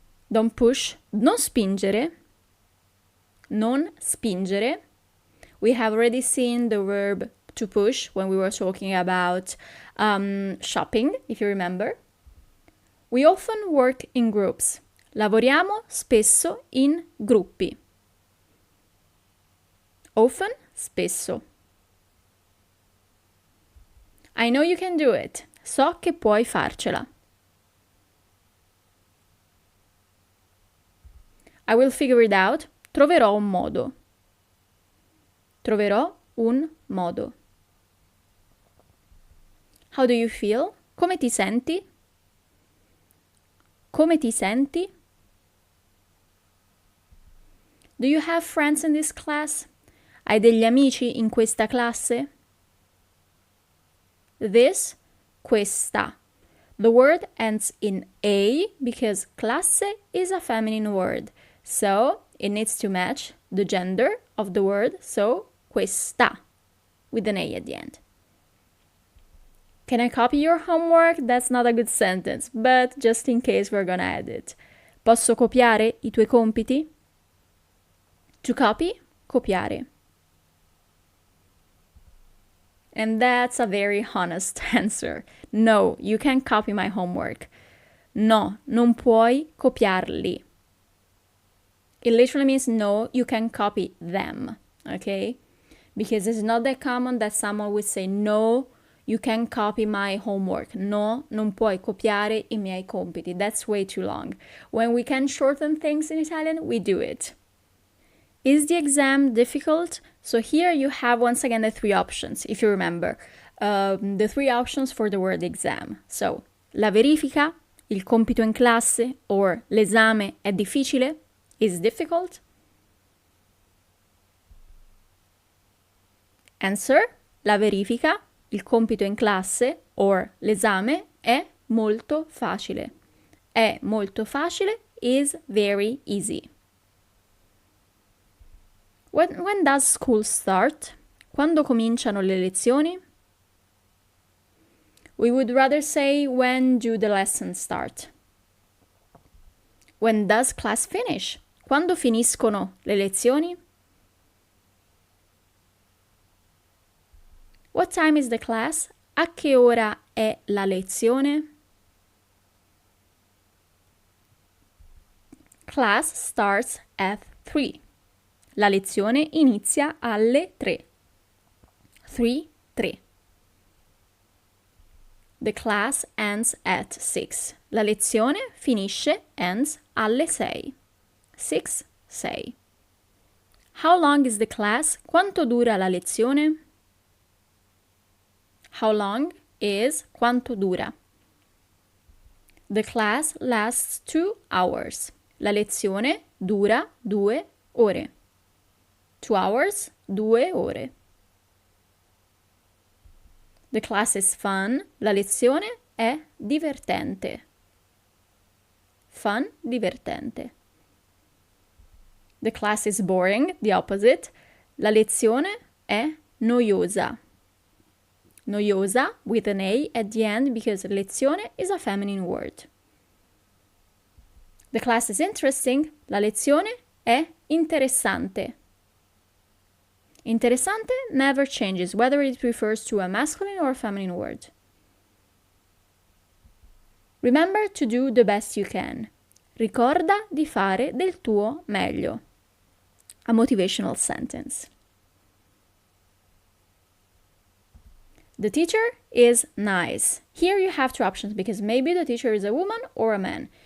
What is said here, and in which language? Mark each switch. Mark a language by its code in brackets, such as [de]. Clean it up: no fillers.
[en] Don't push, [it] non spingere. Non spingere. [en] We have already seen the verb to push when we were talking about shopping, if you remember. We often work in groups. [it] Lavoriamo spesso in gruppi. [en] Often, spesso. I know you can do it. [it] So che puoi farcela. [en] I will figure it out. [it] Troverò un modo. Troverò un modo. [en] How do you feel? [it] Come ti senti? Come ti senti? [en] Do you have friends in this class? [it] Hai degli amici in questa classe? [en] This, questa. The word ends in A because classe is a feminine word. So it needs to match the gender of the word. So questa with an A at the end. Can I copy your homework? That's not a good sentence, but just in case we're gonna add it. [it] Posso copiare i tuoi compiti? [en] To copy, copiare. And that's a very honest answer. No, you can't copy my homework. No, [it] non puoi copiarli. [en] It literally means no, you can copy them, okay? Because it's not that common that someone would say, no, you can copy my homework. [it] No, non puoi copiare i miei compiti. [en] That's way too long. When we can shorten things in Italian, we do it. Is the exam difficult? So here you have once again the three options, if you remember. The three options for the word exam. [it] So, la verifica, il compito in classe, or l'esame è difficile, [en] is difficult. [it] Answer, la verifica, il compito in classe, or l'esame è molto facile. È molto facile [en] is very easy. When does school start? [it] Quando cominciano le lezioni? [en] We would rather say when do the lessons start. When does class finish? [it] Quando finiscono le lezioni? [en] What time is the class? [it] A che ora è la lezione? [en] Class starts at 3. [it] La lezione inizia alle 3. 3. [en] The class ends at 6. [it] La lezione finisce, ends, alle 6. [en] 6. How long is the class? [it] Quanto dura la lezione? [en] How long is [it] quanto dura. [en] The class lasts 2 hours. [it] La lezione dura 2 ore. [en] 2 hours, [it] 2 ore. [en] The class is fun. [it] La lezione è divertente. [en] Fun, divertente. The class is boring, the opposite. [it] La lezione è noiosa. [en] Noiosa with an A at the end because lezione is a feminine word. The class is interesting. [it] La lezione è interessante. [en] Interessante never changes, whether it refers to a masculine or a feminine word. Remember to do the best you can. [it] Ricorda di fare del tuo meglio. [en] A motivational sentence. The teacher is nice. Here you have two options because maybe the teacher is a woman or a man.